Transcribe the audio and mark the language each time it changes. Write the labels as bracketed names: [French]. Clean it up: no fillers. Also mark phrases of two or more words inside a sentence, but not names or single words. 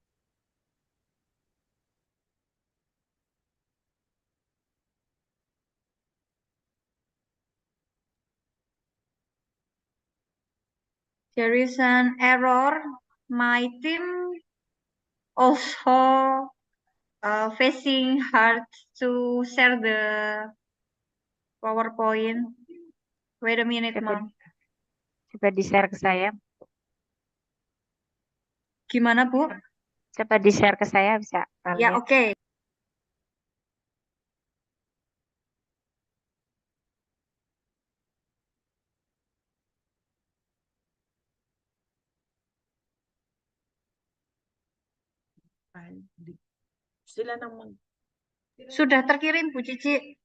[English] There is an error. My team also facing hard to share the PowerPoint. Wait a minute, [Indonesian] Coba, Mom. coba di-share ke saya. Gimana, Bu? Coba di-share ke saya bisa. Ya, lihat. oke. Sila nang mag... Sudah terkirim, Bu Cici.